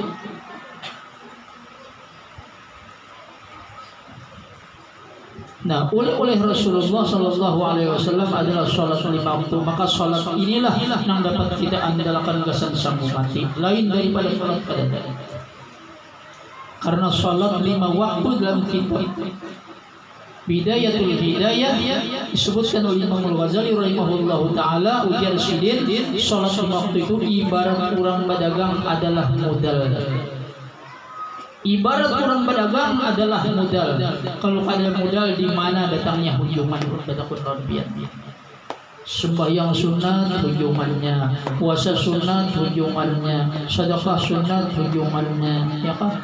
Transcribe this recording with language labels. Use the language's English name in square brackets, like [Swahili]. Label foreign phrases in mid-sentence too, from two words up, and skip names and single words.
[Indonesian] Nah, oleh Rasulullah [Arabic] صلى الله عليه وسلم [Indonesian] adalah sholat 5 waktu. Maka sholat inilah yang dapat kita andalkan kesan sambung mati. Lain daripada sholat pada. Karena sholat 5 waktu dalam kitab Bidayatul Hidayah disebutkan oleh Imam Al-Ghazali [Arabic] رحمه الله تعالى, [Indonesian] ujar sidin, sholat 5 waktu itu ibarat orang berdagang adalah modal. Ibarat orang berdagang adalah modal. Kalau ada modal, di mana datangnya hujuman kepada Quran? Sembahyang sunat hujumannya, puasa sunat hujumannya, sedekah sunat hujumannya, ya kan?